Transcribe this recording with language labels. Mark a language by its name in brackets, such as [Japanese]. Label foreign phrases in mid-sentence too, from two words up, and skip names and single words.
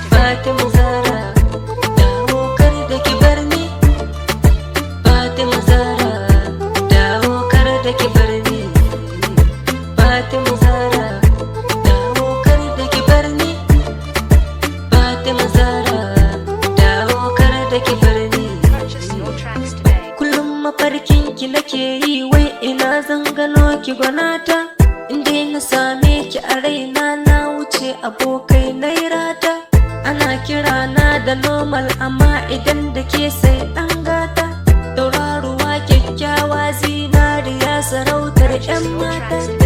[Hausa] Fatima Zara, dawo kar da ki bar ni. Fatima Zara, dawo kar da ki bar ni. Fatima Zara, dawo kar da ki bar ni. Fatima Zara, dawo kar da ki bar ni. [English] Purchase your tracks today. [Hausa] Kullum mafarkin ki nake yi, wai ina zan gano ki gwanata. Inda na same ki a raina, na wuce abokai na yi rata. Ana kira na da normal, amma idan da ke sai ɗan gata. Tauraruwa kyakkyawa, zinariya, sarautar ƴan mata.